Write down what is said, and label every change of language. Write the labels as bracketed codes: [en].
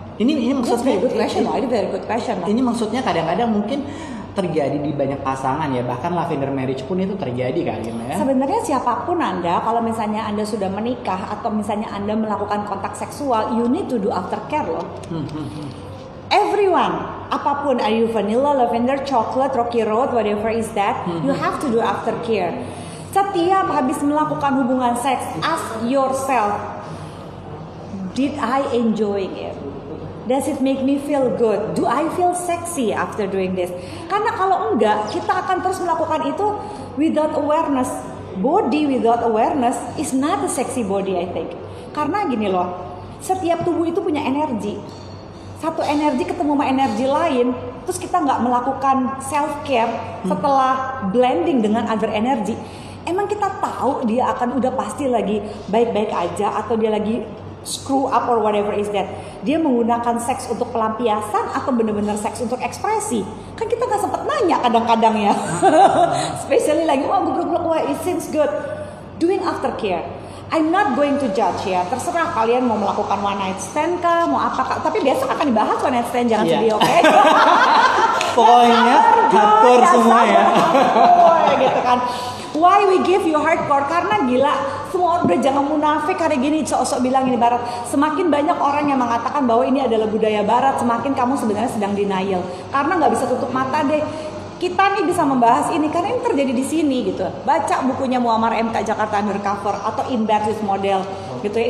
[id] Ini maksudnya [en] very good question. [id] Ini maksudnya kadang-kadang mungkin terjadi di banyak pasangan ya, bahkan lavender marriage pun itu terjadi kali ya. Sebenarnya siapapun Anda, kalau misalnya Anda sudah menikah atau misalnya Anda melakukan kontak seksual, [en] you need to do aftercare [id] loh. [en] Everyone, apapun, are you vanilla, lavender, chocolate, rocky road, whatever is that, you have to do aftercare. [id] Setiap habis melakukan hubungan seks, [en] ask yourself, did I enjoy it? Does it make me feel good? Do I feel sexy after doing this? [id] Karena kalau enggak, kita akan terus melakukan itu [en] without awareness. Body without awareness is not a sexy body, I think. [id] Karena gini loh, setiap tubuh itu punya energi. Satu energi ketemu sama energi lain, terus kita nggak melakukan self care setelah blending dengan other energy. Emang kita tahu dia akan udah pasti lagi baik-baik aja atau dia lagi [en] screw up or whatever is that. [id] Dia menggunakan seks untuk pelampiasan atau benar-benar seks untuk ekspresi. Kan kita nggak sempet nanya kadang-kadang ya. [en] Especially lagi wah it seems good. Doing aftercare. I'm not going to judge ya. [id] Terserah kalian mau melakukan one night stand kah, mau apa kah. Tapi biasa akan dibahas one night stand, jangan sedih, oke? Pokoknya hardcore semua ya. Gitu kan. [en] Why we give you hardcore? [id] Karena gila, semua udah jangan munafik hari gini, sok-sok bilang ini barat. Semakin banyak orang yang mengatakan bahwa ini adalah budaya barat, semakin kamu sebenarnya sedang denial. Karena nggak bisa tutup mata deh. Kita nih bisa membahas ini karena ini terjadi di sini gitu. Baca bukunya Muammar MK Jakarta Undercover atau In Bed with Model. gitu ya.